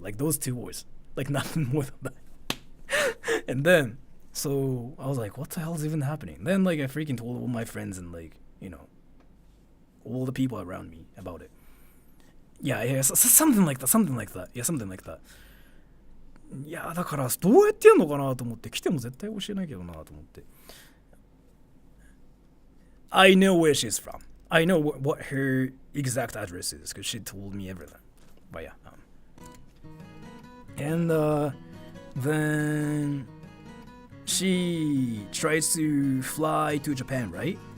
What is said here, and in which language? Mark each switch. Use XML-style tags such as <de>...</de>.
<en>Like those 2 words, like nothing more than that. And then, so I was like, what the hell is even happening? Then like I freaking told all my friends and like, you know, all the people around me about it. Yeah, something like that. Yeah, something like that.</en> <ja>いやだからどうやってやんのかなと思って来ても絶対教えないけどなと思って。</ja> <en>I know where she's from. I know what her exact address is because she told me everything. But yeah. And then she tries to fly to Japan, right?</en>